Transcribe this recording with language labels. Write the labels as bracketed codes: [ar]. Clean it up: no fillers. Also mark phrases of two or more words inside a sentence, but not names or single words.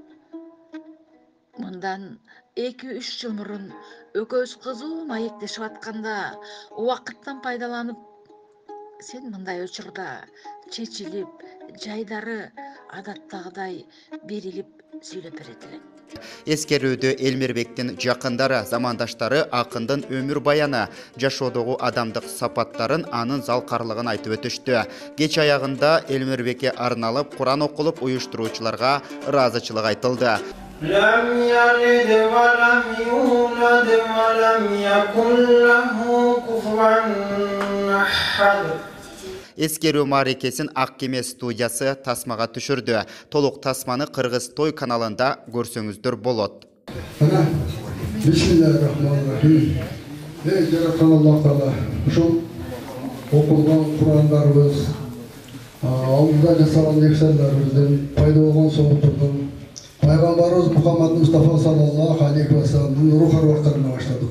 [ky] Мындан 2-3 жыл мурун экөөбүз кызуу маектешип атканда убакыттан пайдаланып, сен мындай учурда чечилип, жайдары адаттагыдай берилип сүйлөп берет элең. Эскерүүдө Элмирбектин жакындары, замандаштары акындын өмүр баяны, жашоодогу адамдык сапаттарын, анын залкарлыгын айтып өтүштү. Кеч аягында Элмирбекке арналып Куран окулуп, уюштуруучуларга ыраазычылык айтылды. [ar] لم يلد ولم يولد ولم يكن له كفوا أحد. [ky] Эскерүү маарекесин Ак кеме студиясы тасмага түшүрдү. Толук тасманы Кыргыз той каналында көрсөңүздөр болот. [ar] أنا، بسم الله الرحمن الرحيم. [ky] Ey Жараткан Аллах Таала, ушул окулган Курандарыбыз, алдыда жасалган ихсандарыбыздын, пайда болгон соңутурдун, Пайгамбарыбыз Мухаммад Мустафа [ar] صلى الله عليه وسلم [ky] рух арбактарына баштадык.